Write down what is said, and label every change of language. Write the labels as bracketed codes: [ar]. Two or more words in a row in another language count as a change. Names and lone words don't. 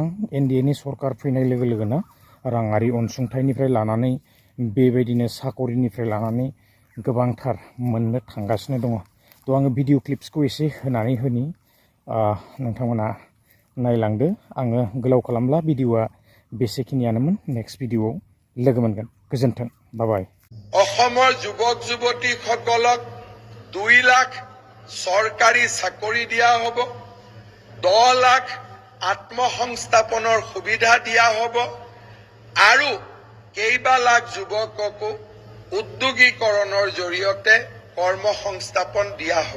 [brx] NDA नि सरकार फैनाय लोगो लोगोनो राङारि अनसुंथाइनिफ्राय लानानै बेबायदिनो साकरिनिफ्राय लानानै गोबांथार मोननो थांगासिनो दङ। थ' आङो [en] video clips [brx] एसे होनानै होनि, नोंथांमोना नायलांदो। आङो गोलाव खालामला, भिडिअआ बेसेखिनियानोमोन। [en] next video [brx] लोगो मोनगोन। गोजोन्थों, बाय। [as] অসমৰ যুৱক যুৱতীসকলক 2 লাখ চৰকাৰী চাকৰি দিয়া হ'ব, 10 লাখ আত্মসংস্থাপনৰ সুবিধা দিয়া হ'ব, আৰু কেইবা লাখ যুৱককো উদ্যোগীকৰণৰ জৰিয়তে কৰ্মসংস্থাপন দিয়া হ'ব।